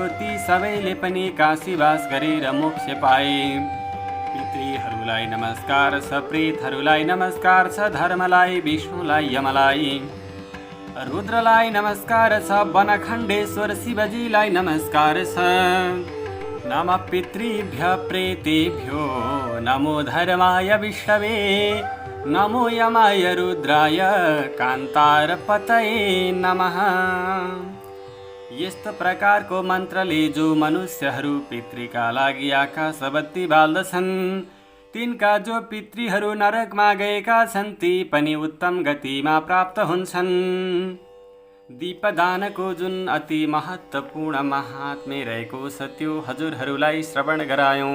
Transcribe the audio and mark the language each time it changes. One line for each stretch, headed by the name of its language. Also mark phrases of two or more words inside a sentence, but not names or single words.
Nepali: ती सबैले पनि काशीवास गरेर मोक्ष पाए। पितृहरूलाई नमस्कार छ, प्रेतहरूलाई नमस्कार छ, धर्मलाई, विष्णुलाई, यमलाई, रुद्रलाई नमस्कार छ, वनखण्डेश्वर शिवजीलाई नमस्कार छ।
Sanskrit: नमः पितृभ्य प्रेतेभ्यो, नमो धर्माय विष्णवे, नमो यमाय रुद्राय, कान्तारपतये नमः।
Nepali: यस्तो प्रकारको मन्त्रले जो मनुष्यहरू पितृका लागि आकाश बत्ती बाल्दछन्, तिनका जो पितृहरू नरकमा गएका छन् ती पनि उत्तम गतिमा प्राप्त हुन्छन्। दीपदानको जुन अति महत्त्वपूर्ण महात्म्य रहेको छ त्यो हजुरहरूलाई श्रवण गरायौँ।